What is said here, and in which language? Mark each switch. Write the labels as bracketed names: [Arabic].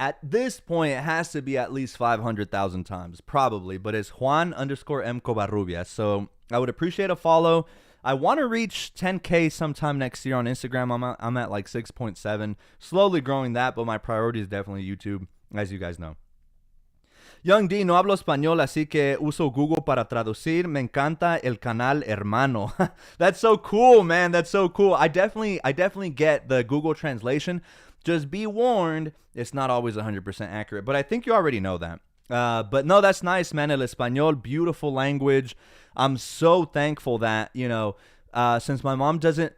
[English] At this point, it has to be at least 500,000 times, probably. But it's Juan _M Covarrubias. So I would appreciate a follow. I want to reach 10K sometime next year on Instagram. I'm at like 6.7. Slowly growing that, but my priority is definitely YouTube, as you guys know. [Spanish] Young D, no hablo español, así que uso Google para traducir. Me encanta el canal, hermano. [English] That's so cool, man. That's so cool. I definitely get the Google translation. Just be warned, it's not always 100% accurate, but I think you already know that. But no, that's nice, man. [Spanish] El español, [English] beautiful language. I'm so thankful that, since my mom doesn't...